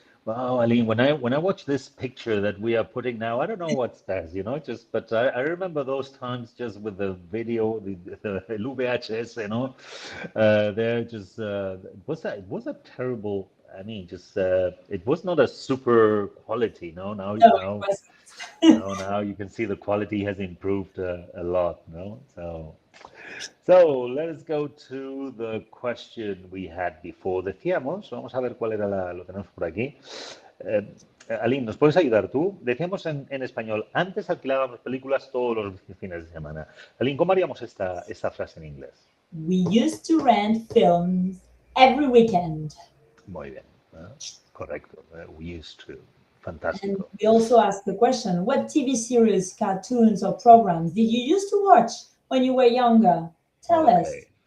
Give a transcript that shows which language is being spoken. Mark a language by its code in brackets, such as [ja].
[en] Wow, Aline, when I watch this picture that we are putting now, I don't know what's best, but I remember those times just with the video, the VHS, they're just it was a terrible. I mean, just it was not a super quality. No, now No, it now wasn't. now you can see the quality has improved a lot. No, so let us go to the question we had before. [es] Decíamos, vamos a ver cuál era lo tenemos por aquí. Aline, ¿nos puedes ayudar tú? Decíamos en español, antes alquilábamos películas todos los fines de semana. Aline, ¿cómo haríamos esta frase en inglés? [en] We used to rent films every weekend. [es] Muy bien, correcto. [en] We used to. And [es] Fantástico. [en] we also asked the question, what TV series, cartoons, or programs did you used to watch when you were younger? Tell us. Okay.